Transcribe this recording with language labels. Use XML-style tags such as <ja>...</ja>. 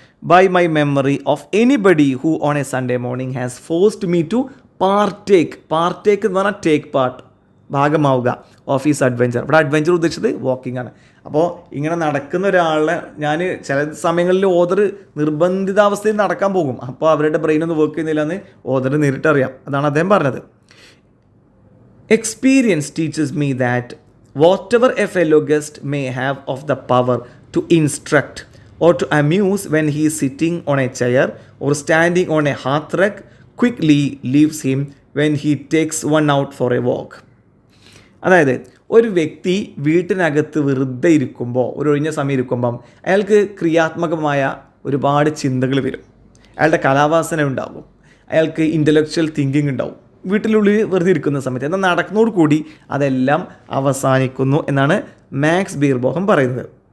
<en>by my memory of anybody who on a Sunday morning has forced me to partake</en> <ml>എന്ന് പറഞ്ഞാൽ</ml> <en>take part,</en> <ml>ഭാഗമാവുക</ml> <en>Of his adventure.</en> <ml>ഇവിടെ adventure ഉദ്ദേശിച്ചത് walking ആണ്. അപ്പോൾ ഇങ്ങനെ നടക്കുന്ന ഒരാളെ ഞാൻ ചില സമയങ്ങളിൽ ഓദർ നിർബന്ധിതാവസ്ഥയിൽ നടക്കാൻ പോകും, അപ്പോൾ അവരുടെ ബ്രെയിനൊന്നും വർക്ക് ചെയ്യുന്നില്ല എന്ന് ഓദർ നേരിട്ടറിയാം. അതാണ് അദ്ദേഹം പറഞ്ഞത്.</ml> <en>Experience teaches me that whatever a fellow guest may have of the power to instruct or to amuse when he is sitting on a chair or standing on a hearthrug quickly leaves him when he takes one out for a walk.</en> <ml>അതായത് ഒരു വ്യക്തി വീട്ടിനകത്ത് വെറുതെ ഇരിക്കുമ്പോൾ, ഒരു ഒഴിഞ്ഞ സമയം ഇരിക്കുമ്പം അയാൾക്ക് ക്രിയാത്മകമായ ഒരുപാട് ചിന്തകൾ വരും, അയാളുടെ കലാവാസന ഉണ്ടാകും, അയാൾക്ക് ഇൻ്റലക്ച്വൽ തിങ്കിങ് ഉണ്ടാവും വീട്ടിനുള്ളിൽ വെറുതെ ഇരിക്കുന്ന സമയത്ത്. എന്നാൽ നടക്കുന്നതോട് കൂടി അതെല്ലാം അവസാനിക്കുന്നു എന്നാണ് മാക്സ് ബീർബോഹം പറയുന്നത്.</ml>